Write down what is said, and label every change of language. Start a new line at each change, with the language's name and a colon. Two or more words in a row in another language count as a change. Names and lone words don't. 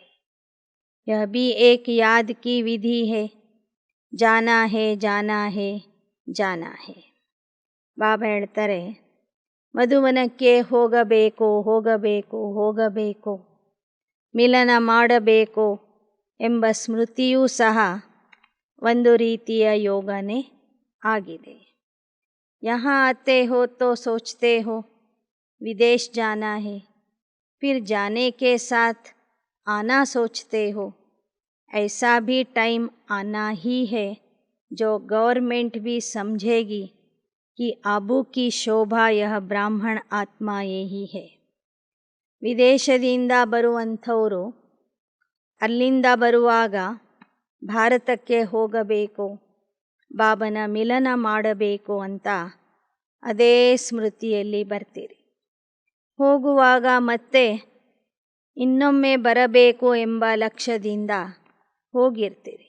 Hindi: यह भी एक याद की विधि है, जाना है जाना है जाना है.
Kannada: ಬಾಬಾ ಹೇಳ್ತಾರೆ, ಮಧುವನಕ್ಕೆ ಹೋಗಬೇಕು ಹೋಗಬೇಕು ಹೋಗಬೇಕು, ಮಿಲನ ಮಾಡಬೇಕು ಎಂಬ ಸ್ಮೃತಿಯೂ ಸಹ ಒಂದು ರೀತಿಯ ಯೋಗನೇ ಆಗಿದೆ.
Hindi: यहाँ आते हो तो सोचते हो विदेश जाना है, फिर जाने के साथ आना सोचते हो. ऐसा भी टाइम आना ही है जो गवर्नमेंट भी समझेगी कि आबू की शोभा यह ब्राह्मण आत्मा यही है.
Kannada: ವಿದೇಶದಿಂದ ಬರುವಂಥವರು ಅಲ್ಲಿಂದ ಬರುವಾಗ ಭಾರತಕ್ಕೆ ಹೋಗಬೇಕು, ಬಾಬನ ಮಿಲನ ಮಾಡಬೇಕು ಅಂತ ಅದೇ ಸ್ಮೃತಿಯಲ್ಲಿ ಬರ್ತೀರಿ. ಹೋಗುವಾಗ ಮತ್ತೆ ಇನ್ನೊಮ್ಮೆ ಬರಬೇಕು ಎಂಬ ಲಕ್ಷ್ಯದಿಂದ ಹೋಗಿರ್ತೀರಿ.